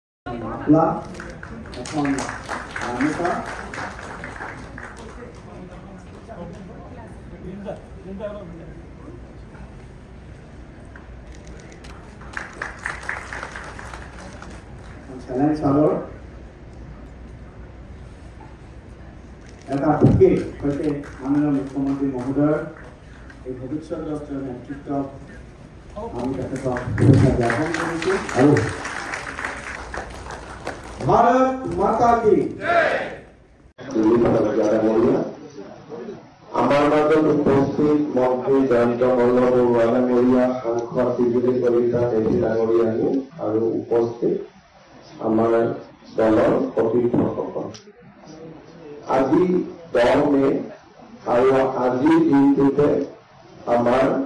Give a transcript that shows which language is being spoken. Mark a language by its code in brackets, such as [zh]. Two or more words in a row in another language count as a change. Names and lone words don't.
[as] মাফলা এখন গামোচা চেলেঞ্জ চাদৰ এটা বুকে সৈতে মাননীয় মুখ্যমন্ত্ৰী মহোদয়ৰ এই ভৱিষ্যত নেতৃত্বত আমি তেখেতক শুভেচ্ছা জ্ঞাপন কৰিছোঁ আৰু [hi] भारत माता की [as] আমার মাজত উপস্থিত মন্ত্রী জয়ন্ত মল্ল বৰুৱা ডাঙৰীয়া সাংসদ বিজুলী কলিতা দেৱী ডাঙৰীয়ানী আৰু উপস্থিত আমাৰ দলৰ সতীৰ্থসকল আজি 10 মে আৰু আজিৰ দিনটোতে আমাৰ